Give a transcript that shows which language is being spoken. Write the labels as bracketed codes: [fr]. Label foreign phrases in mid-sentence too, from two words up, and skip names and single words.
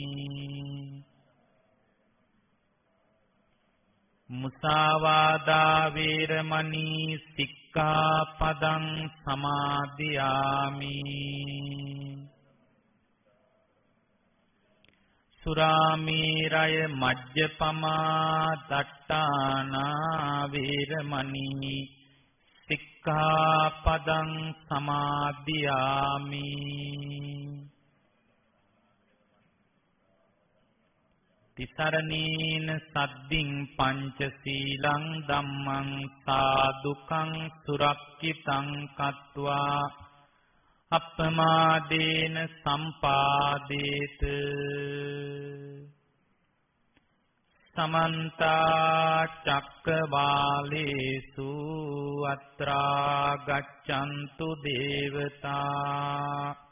[pi] මුසාවාදා වේරමණී සික්ඛාපදං සමාදියාමි සුරාමේරය මජ්ජපමා දට්ඨානා වේරමණී සික්ඛාපදං සමාදියාමි තිසරණේන සද්දින් පංචශීලං ධම්මං සාදුකං සුරක්ඛිතං කତ୍වා අප්පමාදේන සම්පාදේත සමන්ත චක්කවාලේසු අත්‍රා ගච්ඡන්තු දේවතා